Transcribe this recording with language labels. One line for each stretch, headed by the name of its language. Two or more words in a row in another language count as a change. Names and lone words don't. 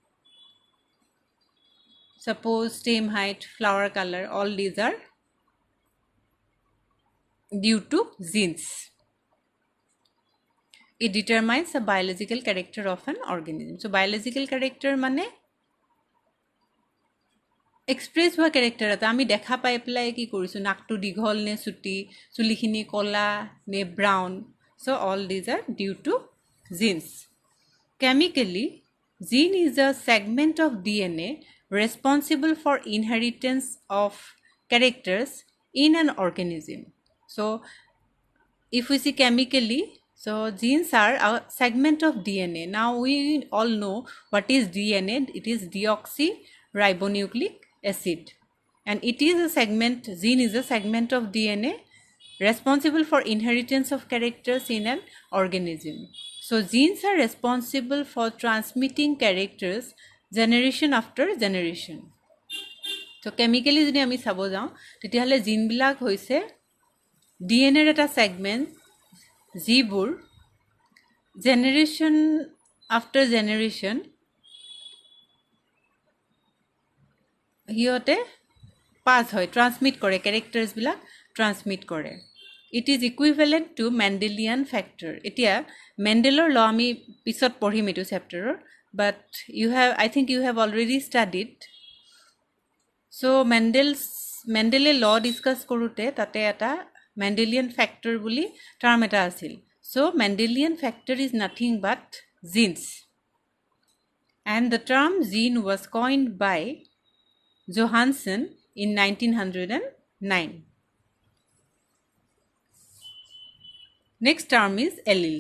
English: Suppose stem height, flower color, all these are due to genes. It determines the biological character of an organism. So biological character
Assamese: মানে express हुआ character এটা আমি দেখা পাই পেলাই কি কৰিছো নাকটো দীঘল নে চুটি চুলিখিনি কলা নে ব্রাউন.
English: So all these are due to genes. Chemically, gene is a segment of DNA responsible for inheritance of characters in an organism. So if we see chemically, so genes are a segment of DNA. Now we all know what is DNA. It is deoxyribonucleic acid. And it is a segment, gene is a segment of DNA responsible for inheritance of characters in an organism. So genes are responsible for transmitting characters generation after generation. So chemically
Assamese: যদি আমি চাব যাওঁ তেতিয়াহলে জিনবিলাক হৈছে ডিএনএৰ এটা সেগমেন্ট যিবোৰ
English: generation after generation
Assamese: হিয়তে পাস হয় ট্ৰান্সমিট কৰে ক্যাৰেক্টাৰ্ছবিলাক ট্ৰান্সমিট কৰে.
English: It is equivalent to Mendelian factor.
Assamese: এতিয়া মেন্ডেলৰ ল আমি পিছত পঢ়িম এটো চেপ্টাৰৰ,
English: but I think you have already studied.
Assamese: So মেন্ডেলে ল ডিসকাস কৰোতে তাতে এটা
English: Mendelian factor
Assamese: বুলি টার্ম এটা আছিল.
English: So Mendelian factor is nothing but genes. And the term gene was coined by Johansen in 1909. Next term is alleles.